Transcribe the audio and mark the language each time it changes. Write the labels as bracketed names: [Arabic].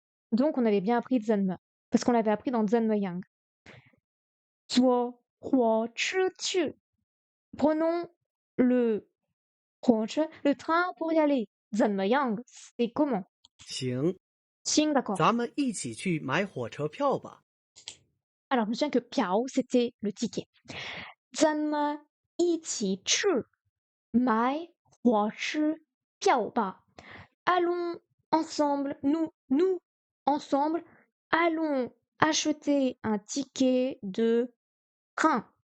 [French] Donc on avait bien appris Zanme, parce qu'on l'avait appris dans Zanmeyang. [Chinese] 坐火车去. [French] Prenons le le train pour y aller. Zanmeyang, c'est comment? [Chinese] 行， [French] Xing, d'accord. [Chinese] 咱们一起去买火车票吧。 [French] Alors, je me souviens que piao, c'était le ticket. [Chinese] Zanme ichi chu mai huoshi piao ba. [French] Allons ensemble, nous ensemble, allons acheter un ticket de train.